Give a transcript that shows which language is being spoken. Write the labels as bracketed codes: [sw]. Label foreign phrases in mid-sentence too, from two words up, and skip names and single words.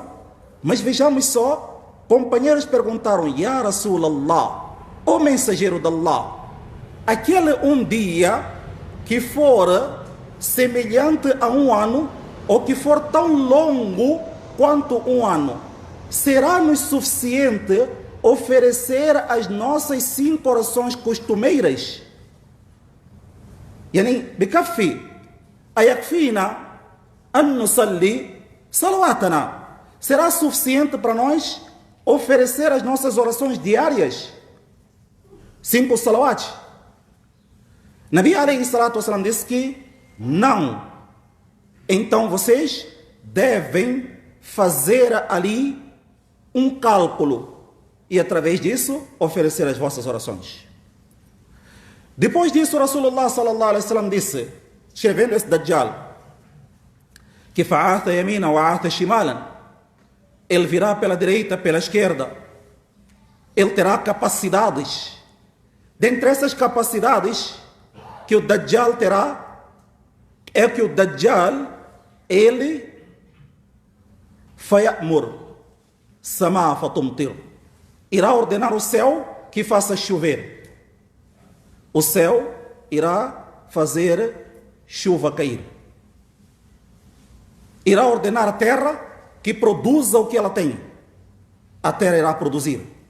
[pt] Mas vejamos só, companheiros perguntaram: [ar] يا رسول الله, [pt] o mensageiro de Allah, aquele um dia que for semelhante a um ano, ou que for tão longo quanto um ano, será-nos suficiente oferecer as nossas 5 orações costumeiras? [ar] يعني أيكفي أيكفينا أن نصلي صلواتنا. [pt] Será suficiente para nós oferecer as nossas orações diárias? [ar] ٥ صلوات. النبي عليه الصلاة والسلام [pt] disse que não. Então vocês devem fazer ali um cálculo e através disso oferecer as vossas orações. Depois disso, [ar] رسول الله صلى الله عليه وسلم [pt] disse, escrevendo esse Dajjal, que [ar] فعاث يمينا وعاث شمالا, [pt] ele virá pela direita, pela esquerda, ele terá capacidades. Dentre essas capacidades que o Dajjal terá, é que o Dajjal, ele [ar] فيأمر السماء فتمطر, [pt] irá ordenar o céu que faça chover. O céu irá fazer chuva cair. Irá ordenar a terra que produza o que ela tem. A terra irá produzir.